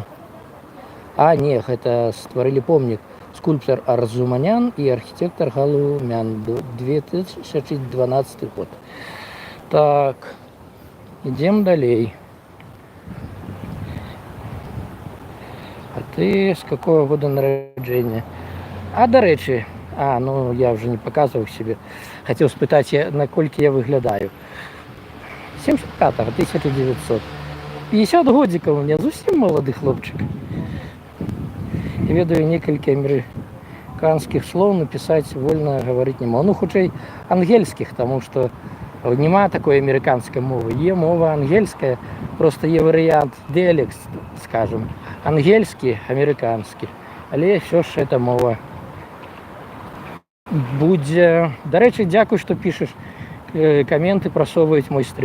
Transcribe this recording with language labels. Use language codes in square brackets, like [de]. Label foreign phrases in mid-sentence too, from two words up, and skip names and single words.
[be] А, не, гэта стварылі помнік скульптор Арзуманян і архітэктар Галумян, 2012 год. Так, ідзем далей. А ты з [ru] какого года [be] нараджэння? А, дарэчы, ну я вже не показываў себе. Хацеў спытаць, наколькі я выглядаю. 75-го, 1900. 50 годзікаў [ru] у меня, [be] зусім малады хлопчык. Ведаю некалькі амерыканскіх слоў, напісаць вольна гаварыць [ru] не могу. [be] Ну, хутчэй ангельскіх, таму што [uk] Нема такої американської мови. Є мова ангельська, просто є варіант діалект, скажімо. Ангельський, американський. Але все ж це мова. До речі, дякую, що пишеш коменти, просовують мой стрім.